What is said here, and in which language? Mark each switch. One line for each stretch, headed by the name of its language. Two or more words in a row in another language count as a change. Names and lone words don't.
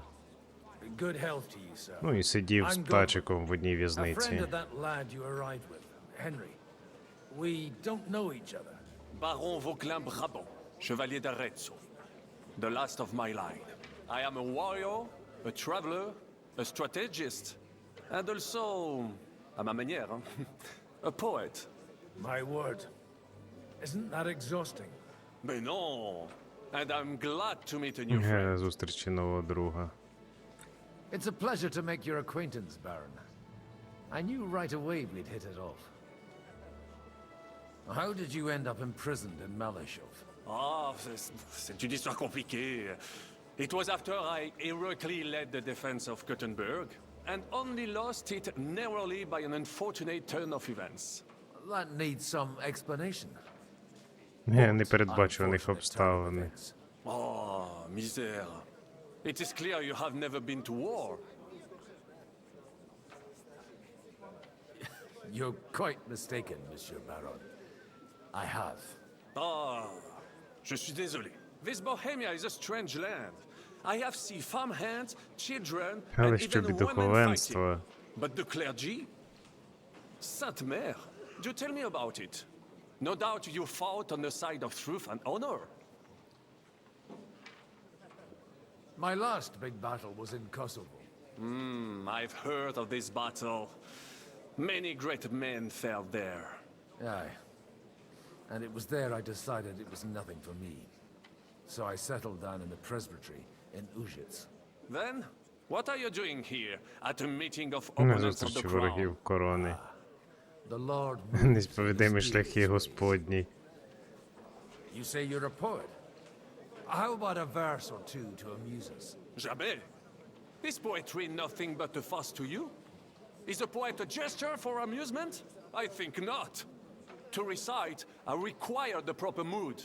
Ukrainian: Ну і сидів з птачиком в одній в'язниці.
French: Baron Воклен Брабан, chevalier de Ратек,
English: the last of my line. I am a warrior, a traveler, a strategist, and also,
French: à ma manière,
English: a poet. My word. Isn't that exhausting?
French: Mais non,
English: and I'm glad to meet a new friend.
Ukrainian: Зустрічі нового друга.
English: It's a pleasure to make your acquaintance, Baron. I knew right away we'd hit it off. How did you end up imprisoned in Malashov?
French: Ah, c'est une histoire compliquée.
English: It was after I heroically led the defense of Gothenburg, and only lost it narrowly by an unfortunate turn of events. That needs some explanation.
Ukrainian: Непередбачуваних обставин.
English: Oh, misère. It is clear you have never been to war. You're quite mistaken, Monsieur Baron. I have.
French: Ah, je suis désolé.
English: This Bohemia is a strange land. I have seen farmhands, children,
Ukrainian: Але
English: and
Ukrainian: щоб і
English: even women
Ukrainian: духовенство.
English: fighting. But the clergy?
French: Sainte Mère,
English: do tell me about it. No doubt you fought on the side of truth and honor. My last big battle was in Kosovo. I've heard of this battle. Many great men fell there. Aye. And it was there I decided it was nothing for me. So I settled down in the presbytery in Ujits. Then, what are you doing here at a meeting of
Ukrainian: На
English: opponents of the
Ukrainian: зустрічі
English: crown?
Ukrainian: ворогів корони.
English: The Lord
Ukrainian: Несповідимі шляхи Господні.
English: You say you're a poet? How about a verse or two to amuse us? Jamais. Is poetry nothing but a fuss to you? Is a poet a gesture for amusement? I think not. To recite, I require the proper mood.